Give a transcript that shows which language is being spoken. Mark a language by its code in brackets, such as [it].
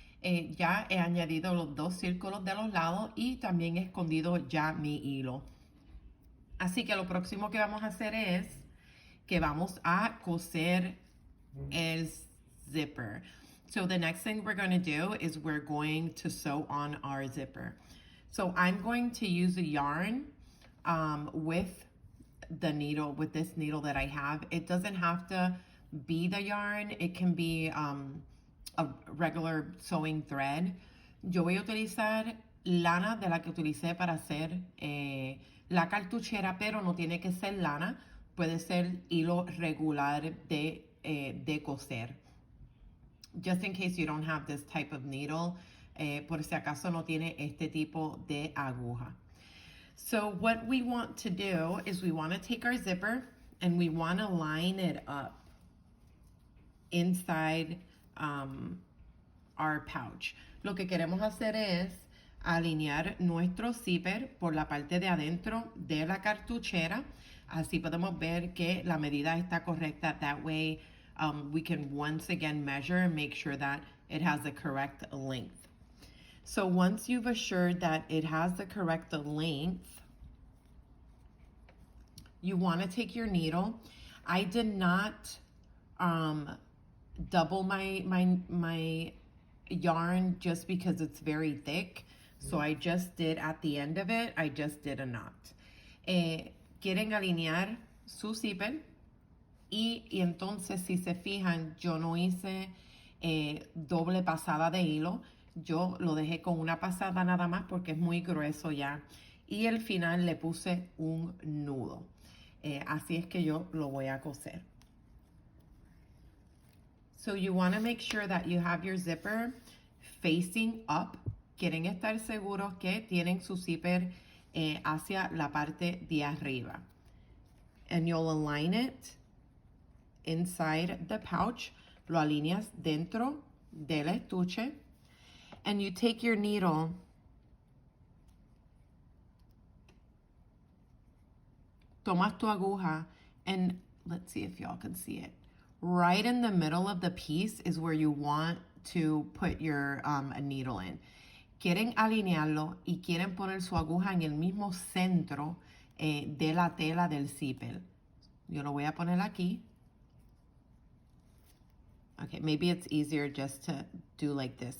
[es] Ya he añadido los dos círculos de los lados y también he escondido ya mi hilo. Así que lo próximo que vamos a hacer es que vamos a coser el zipper. [en] So the next thing we're going to do is we're going to sew on our zipper. So I'm going to use a yarn with the needle, with this needle that I have. It doesn't have to be the yarn. It can be a regular sewing thread. [es] Yo voy a utilizar lana de la que utilicé para hacer la cartuchera, pero no tiene que ser lana, puede ser hilo regular de coser. [en] Just in case you don't have this type of needle, [es] por si acaso no tiene este tipo de aguja. [en] So what we want to do is we want to take our zipper and we want to line it up inside our pouch. [es] Lo que queremos hacer es alinear nuestro zipper por la parte de adentro de la cartuchera. Así podemos ver que la medida está correcta. [en] That way we can once again measure and make sure that it has the correct length. So once you've assured that it has the correct length, you want to take your needle. I did not double my yarn just because it's very thick. So I just did at the end of it, I just did a knot. [es] Quieren alinear su zipper y entonces si se fijan, yo no hice doble pasada de hilo. Yo lo dejé con una pasada nada más porque es muy grueso ya. Y al final le puse un nudo. Así es que yo lo voy a coser. [en] So you want to make sure that you have your zipper facing up. [es] Quieren estar seguros que tienen su zipper hacia la parte de arriba. [en] And you'll align it inside the pouch. [es] Lo alineas dentro del estuche. [en] And you take your needle [es] tomas tu aguja [en] and let's see if y'all can see it. Right in the middle of the piece is where you want to put your needle in. [es] Quieren alinearlo y quieren poner su aguja en el mismo centro de la tela del zipper. Yo lo voy a poner aquí. [en] Okay, maybe it's easier just to do like this.